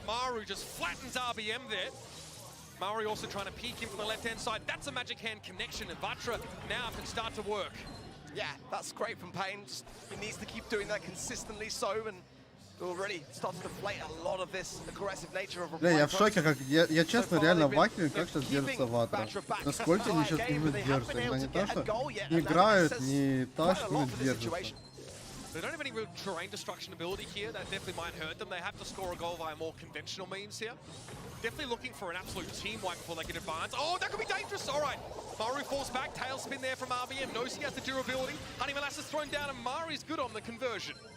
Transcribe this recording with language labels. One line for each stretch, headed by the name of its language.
English: Maru just flattens RBM there. Maori also trying to peek in from the left-hand side. That's a magic hand connection, and Vatra now can start to work. Yeah, that's great from Payne. He needs to keep doing that consistently so, and will really start to deflate a lot of this aggressive nature of
Russian: Бля, я в шоке, как я честно реально в ахере, как сейчас держится Ватра. Насколько они сейчас именно держатся. Именно не то, что не играют, не тащат, но держатся.
English: They don't have any real terrain destruction ability here. That definitely might hurt them. They have to score a goal via more conventional means here. Definitely looking for an absolute team wipe before they can advance. Oh, that could be dangerous. All right. Maru falls back. Tailspin there from RBM. Knows he has the durability. Honey Molasses thrown down, and Mari's good on the conversion.